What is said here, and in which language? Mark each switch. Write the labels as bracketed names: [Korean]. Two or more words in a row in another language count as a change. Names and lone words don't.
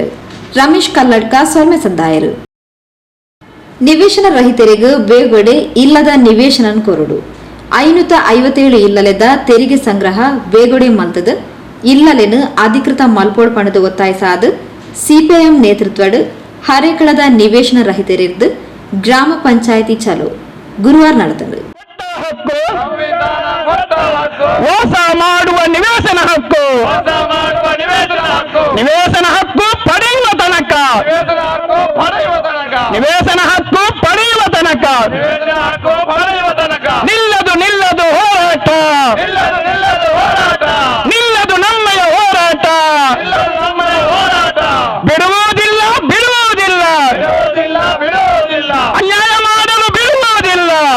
[Tulu] ರಮೇಶ್ ಕಲ್ಲಡ್ಕ ಸೊಲ್ಮೆ ಸಂದಾಯರು. ನಿವೇಶನ ರಹಿತರಿಗೆ ಬೇಗೊಡೆ ಇಲ್ಲದ ನಿವೇಶನ ಕೊರಡು 557 ಇಲ್ಲಲೆದ ತೆರಿಗೆ ಸಂಗ್ರಹ ಬೇಗೊಡೆ ಮಲ್ತದ ಇಲ್ಲಲೆನು ಅಧಿಕೃತ ಮಲ್ಪೋಡ್ ಪಣದು ಒತ್ತಾಯಿಸಾದ ಸಿಪಿಎಂ ನೇತೃತ್ವಡ್ ಹರೇಕಳದ ನಿವೇಶನ ರಹಿತರಿರ್ದು ಗ್ರಾಮ ಪಂಚಾಯಿತಿ ಚಲೋ ಗುರುವಾರ ನಡೆದರು. [Kannada] ಮೋಸ ಮಾಡುವ ನಿವೇಶನ ಹಕ್ಕು ನಿವೇಶನ ಹಕ್ಕು ಪಡೆಯುವ ತನಕ ನಿವೇಶನ ಹಕ್ಕು ಪಡೆಯುವ ತನಕ ನಿಲ್ಲದು ಹೋರಾಟ ನಿಲ್ಲದು ನಮ್ಮಯ ಹೋರಾಟ ಬಿಡುವುದಿಲ್ಲ ಅನ್ಯಾಯ ಮಾಡಲು ಬಿಡುವುದಿಲ್ಲ.